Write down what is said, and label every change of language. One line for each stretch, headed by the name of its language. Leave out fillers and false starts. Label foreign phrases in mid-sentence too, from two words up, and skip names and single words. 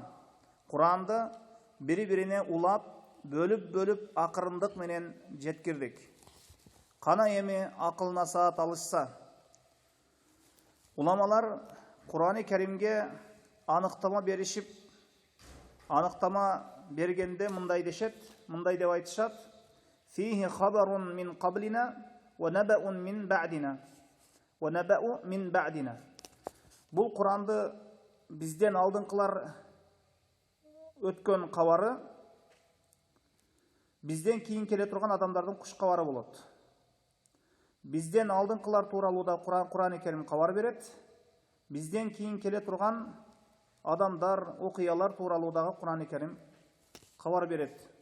Kyrgyz: Куранды бири-бирине улап, бөлүп акырындык менен жеткирдик. Кана эми акыл насаат алышса. Уламалар Кур'ан-ы Керимге аныктама беришип, аныктама бергенде мындай дешет, мындай деп айтышат:
Arabic: "فيه خبر من قبلنا ونبأ من بعدنا. ونبأ من بعدنا".
Kyrgyz: Бул Куранды бизден алдыңкылар өткөн кабары, бизден кийин келе турган адамдардын куш кабары болот. Бизден алдыңкылар тууралуу да Кур'ан-ы Керим кабар берет. Бизден кийин келе турган адамдар, окуялар тууралуу дагы Кур'ан-ы Керим кабар берет.